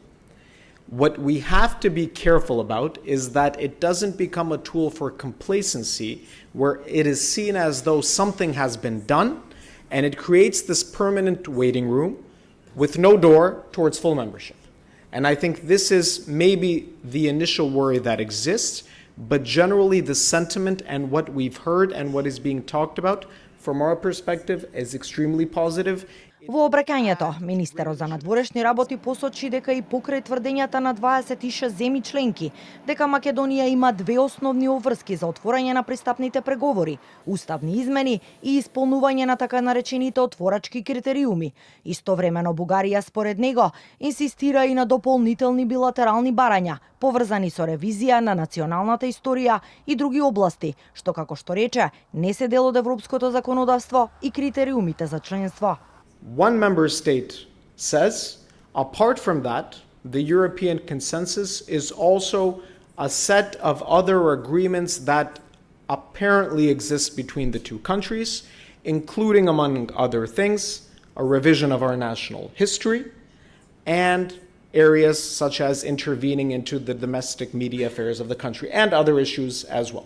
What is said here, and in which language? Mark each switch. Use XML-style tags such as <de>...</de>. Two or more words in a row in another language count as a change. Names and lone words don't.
<en>What we have to be careful about is that it doesn't become a tool for complacency where it is seen as though something has been done and it creates this permanent waiting room with no door towards full membership. And I think this is maybe the initial worry that exists, but generally the sentiment and what we've heard and what is being talked about from our perspective is extremely positive.</en> <mk>Во обраќањето, министерот за надворешни работи посочи дека и покрај тврдењата на 26 земји членки, дека Македонија има две основни обврски за отворање на пристапните преговори, уставни измени и исполнување на така наречените отворачки критериуми. Истовремено Бугарија според него инсистира и на дополнителни билатерални барања, поврзани со ревизија на националната историја и други области, што како што рече, не се дел од европското законодавство и критериумите за членство.</mk> <en>One member state says, apart from that, the European consensus is also a set of other agreements that apparently exist between the two countries, including, among other things, a revision of our national history and areas such as intervening into the domestic media affairs of the country and other issues as well.</en>